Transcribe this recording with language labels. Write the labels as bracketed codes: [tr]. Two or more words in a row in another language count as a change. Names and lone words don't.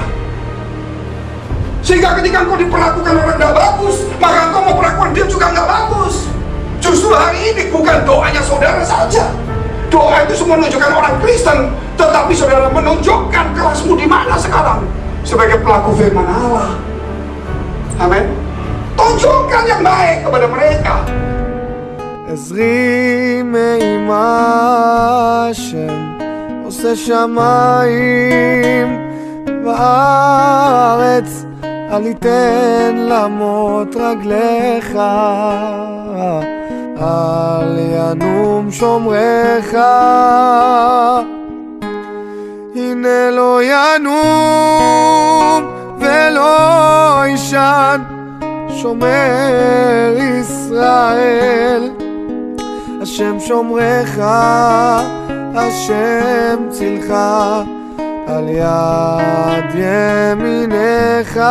[id] Sehingga ketika engkau diperlakukan orang tidak bagus, maka engkau mau perlakuan dia juga nggak bagus. Justru hari ini bukan doanya saudara saja. Doa itu semua menunjukkan orang Kristen, tetapi saudara menunjukkan kelasmu di mana sekarang sebagai pelaku firman Allah. Amin. Tunjukkan yang baik kepada mereka. [he] עזרי מעמה השם עושה שמיים בארץ אל יתן למות רגליך אל ינום שומרך הנה לא ינום ולא ישן שומר ישראל השם שומרך, השם צילך, על יד ימינך.